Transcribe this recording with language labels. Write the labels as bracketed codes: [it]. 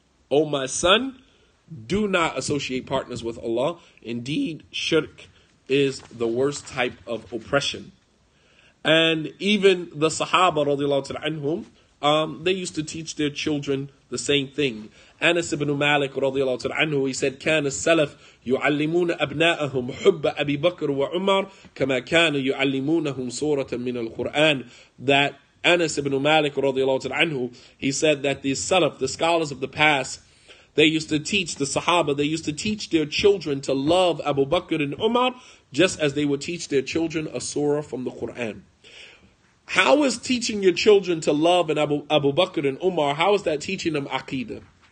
[en] O my son, do not associate partners with Allah. Indeed, shirk is the worst type of oppression. And even the Sahaba, radiallahu ta'ala anhum, they used to teach their children the same thing. Anas ibn Malik, radiallahu ta'ala anhu, he said, [ar] كان السلف يعلمون أبناءهم حب أبي بكر وعمر كما كانوا يعلمونهم سورة من القرآن. [en] That Anas ibn Malik, radiallahu ta'ala anhu, he said that the Salaf, the scholars of the past, they used to teach the Sahaba, they used to teach their children to love Abu Bakr and Umar, just as they would teach their children a surah from the Quran. How is teaching your children to love Abu Bakr and Umar, how is that teaching them Aqidah?